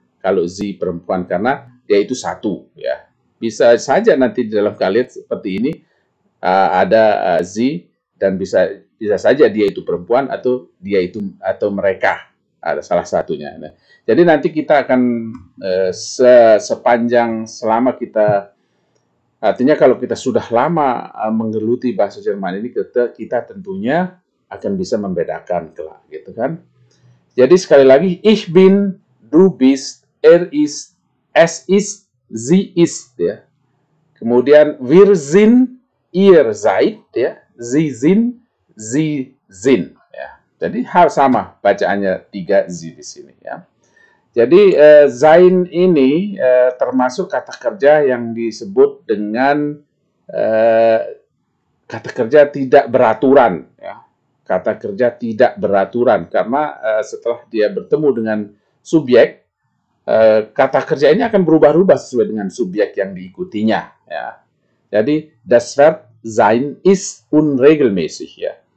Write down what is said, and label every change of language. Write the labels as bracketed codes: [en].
[id] Kalau Z perempuan karena dia itu satu, ya. Bisa saja nanti di dalam kalimat seperti ini ada Z dan bisa saja dia itu perempuan atau dia itu atau mereka ada salah satunya. Nah, jadi nanti kita akan sepanjang selama kita artinya kalau kita sudah lama menggeluti bahasa Jerman ini kita tentunya akan bisa membedakan kelak, gitu kan. Jadi sekali lagi [de] ich bin, du bist, er ist, es ist, sie ist, ya. [id] Kemudian [de] wir sind, ihr seid, ya. Sie sind, sie sind, [id] ya. Jadi hal sama bacaannya 3 Z di sini, ya. Jadi Zain ini termasuk kata kerja yang disebut dengan kata kerja tidak beraturan, ya. Kata kerja tidak beraturan karena setelah dia bertemu dengan subjek, kata kerja ini akan berubah-ubah sesuai dengan subjek yang diikutinya, ya. Jadi [de] das Verb sein ist unregelmäßig, ya.